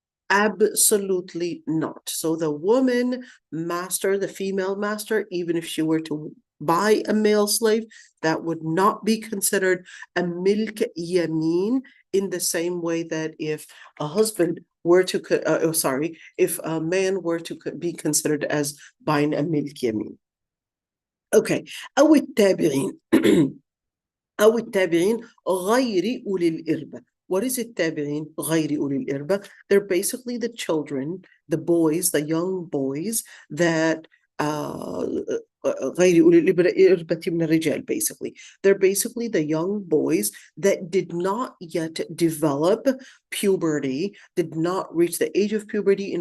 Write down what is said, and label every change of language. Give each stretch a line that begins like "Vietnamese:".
English: Absolutely not. So the woman master, the female master, even if she were to buy a male slave, that would not be considered a milk yamin, in the same way that if a husband were to, if a man were to be considered as buying a milk yamin. Okay.
Arabic: أو التابعين أو التابعين غير أولي الإربة.
English: What is
Arabic: التابعين غير أولي الإربة?
English: They're basically the children, the boys, the young boys that
Arabic: غير أولي الإربة من الرجال,
English: basically. They're basically the young boys that did not yet develop puberty, did not reach the age of puberty.